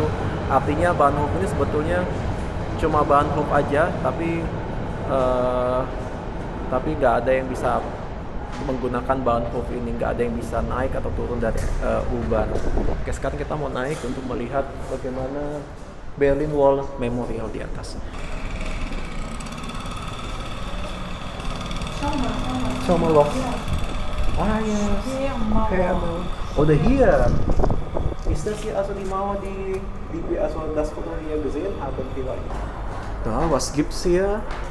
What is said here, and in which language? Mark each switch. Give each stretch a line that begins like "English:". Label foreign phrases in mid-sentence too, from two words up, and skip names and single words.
Indonesian: Artinya Bahnhof ini sebetulnya cuma Bahnhof aja, tapi nggak ada yang bisa menggunakan Bahnhof ini, nggak ada yang bisa naik atau turun dari U-Bahn. Oke, sekarang kita mau naik untuk melihat bagaimana Berlin Wall Memorial di atas.
German: Schau mal los. Ah ja. Mauer. Oder hier. Ist das hier also die Mauer, die wir also das Foto hier gesehen haben vielleicht? Ja, was gibt's hier?